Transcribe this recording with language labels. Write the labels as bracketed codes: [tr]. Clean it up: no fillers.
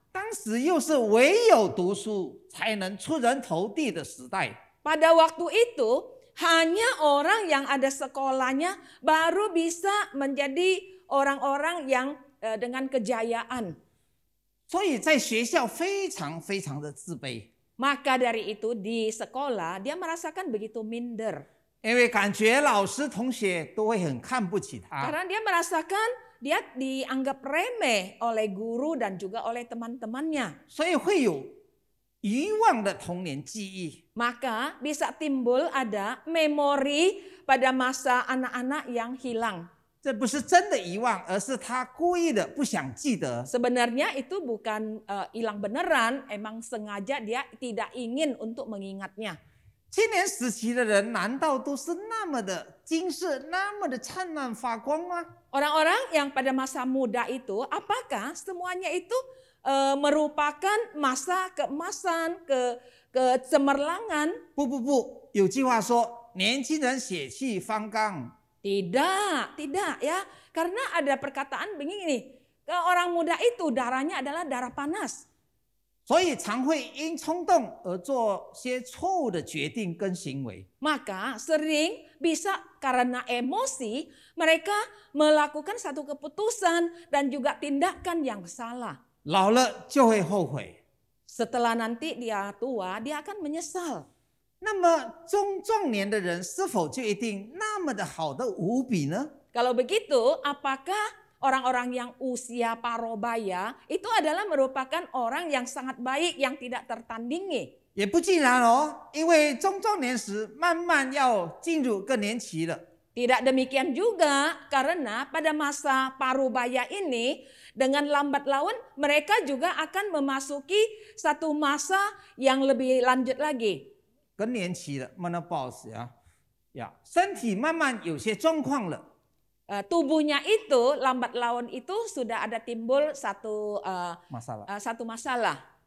[zh] 当时又是唯有读书才能出人头地的时代。 [id] Pada waktu itu hanya orang yang ada sekolahnya baru bisa menjadi orang-orang yang dengan kejayaan. [zh] 所以在学校非常的自卑， [id] Maka dari itu di sekolah dia merasakan begitu minder. [zh] 因为感觉老师同学都会很看不起他。 [id] Karena dia merasakan dia dianggap remeh oleh guru dan juga oleh teman-temannya. [zh] 所以会有遗忘的童年记忆。 [id] Maka bisa timbul ada memori pada masa anak-anak yang hilang. [zh] 这不是真的遗忘，而是他故意的不想记得。 [id] Sebenarnya itu bukan hilang beneran, emang sengaja dia tidak ingin untuk mengingatnya. [zh] 青年时期的人难道都是那么的金色，那么的灿烂发光吗？ [id] Orang-orang yang pada masa muda itu, apakah semuanya itu merupakan masa keemasan, kecemerlangan? [zh] 不，有句话说，年轻人血气方刚。 [id] Tidak ya. Karena ada perkataan begini, orang muda itu darahnya adalah darah panas. [zh] 所以常会因冲动而做些错误的决定跟行为。 [id] Maka sering bisa karena emosi mereka melakukan satu keputusan dan juga tindakan yang salah. [zh] 老了就会后悔。 [id] Setelah nanti dia tua, dia akan menyesal. [zh] 那么中壮年的人是否就一定那么的好的无比呢？ [id] Kalau begitu, apakah orang-orang yang usia parobaya itu adalah merupakan orang yang sangat baik, yang tidak tertandingi? [zh] 也不尽然哦，因为中壮年时慢慢要进入更年期了。 [id] Tidak demikian juga, karena pada masa parubaya ini dengan lambat laun mereka juga akan memasuki satu masa yang lebih lanjut lagi. [zh] 更年期了 menopause 呀，身体慢慢有些状况了。 [id] Tubuhnya itu lambat laun itu sudah ada timbul satu masalah.